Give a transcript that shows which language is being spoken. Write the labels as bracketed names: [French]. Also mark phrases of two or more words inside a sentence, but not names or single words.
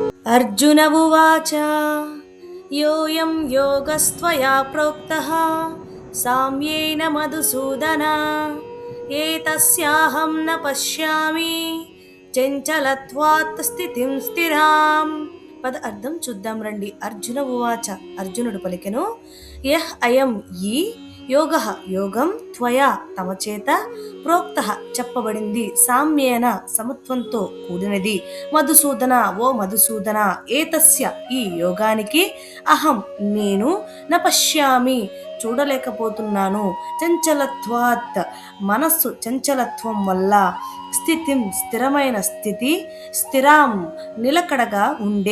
[Sanskrit] अर्जुन उवाच योऽयं योगस्त्वया प्रोक्तः साम्येन मधुसूदन एतस्याहं न पश्यामि చంచలత్వాత్ స్థితిం స్థిరాం. [Telugu] పద అర్థం చూద్దాం రండి. [Sanskrit] అర్జున ఉవాచ, [Telugu] అర్జునుడు పలికెను, యహ్ అయం ఈ యోగ యోగం త్వయా తమ చేత ప్రోక్త చెప్పబడింది, సామ్యేన సమత్వంతో కూడినది, మధుసూదన ఓ మధుసూదన, ఏతస్య ఈ యోగానికి, అహం నేను, [Sanskrit] న పశ్యామి [Telugu] చూడలేకపోతున్నాను, చంచలత్వాత్ మనస్సు చంచలత్వం వల్ల, స్థితిం స్థిరమైన స్థితి, స్థిరాం నిలకడగా ఉండే.